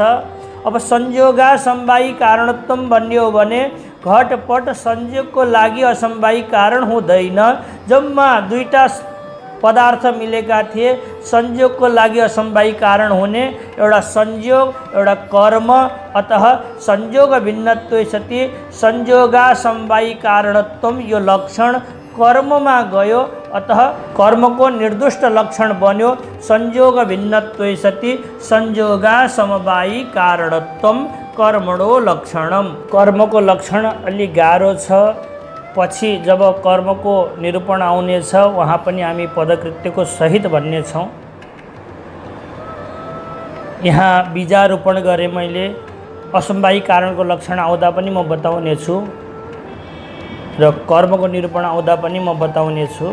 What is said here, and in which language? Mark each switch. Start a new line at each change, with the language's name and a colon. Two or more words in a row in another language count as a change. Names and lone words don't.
Nepali: अब
Sanskrit: संयोगा समवायी कारणत्व
Nepali: भन्यो भने घटपट संयोगको लागि असमवायी कारण हुँदैन। जम्मा दुईटा पदार्थ मिलेका थिए, संयोगको लागि असमवायी कारण हुने एउटा संयोग, एउटा कर्म। अतः
Sanskrit: संयोग भिन्नत्वे सति संयोगा समवायी कारणत्व
Nepali: यो लक्षण कर्ममा गयो, अतः कर्मको निर्दुष्ट लक्षण बन्यो।
Sanskrit: संयोग भिन्नत्वे सति संयोगा समवायी कारणत्व कर्मणो लक्षणम।
Nepali: कर्मको लक्षण अलि गाह्रो छ। पछि जब कर्मको निरूपण आउनेछ वहाँ पनि हामी पदकृत्यको सहित भन्नेछौँ। यहाँ बीजारोपण गरे मैले, असमवायी कारणको लक्षण आउँदा पनि म बताउने छु र कर्मको निरूपण आउँदा पनि म बताउने छु।